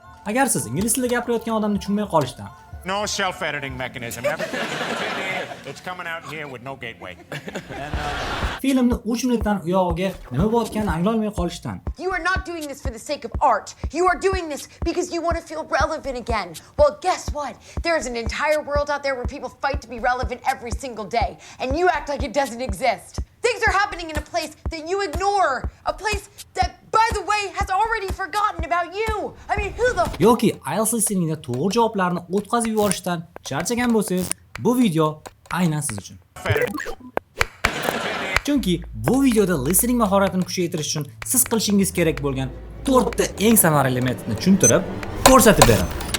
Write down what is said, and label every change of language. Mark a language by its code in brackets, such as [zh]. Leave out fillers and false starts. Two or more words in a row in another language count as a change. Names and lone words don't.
[uz] Agar siz ingliz tilida gapirayotgan odamni tushunmay qolishdan [en] No self-editing mechanism. Everything that's in here, it's coming out here with no gateway. [uz] filmni 3 minutdan uyog'iga nima bo'layotganini anglolmay qolishdan [en] You are not doing this for the sake of art. You are doing this because you want to feel relevant again. Well, guess what? There is an entire world out there where people fight to be relevant every single day, and you act like it doesn't exist. Things are happening in a place that you ignore. A place that, by the way, has already forgotten about you. I mean, who the [uz] yoki IELTS listeningda to'g'ri javoblarni o'tkazib yuborishdan charchagan bo'lsangiz, bu video aynan siz uchun. Chunki bu videoda listening mahoratini kuchaytirish uchun siz qilishingiz kerak bo'lgan 4 ta eng samarali metodni tushuntirib, ko'rsatib beraman.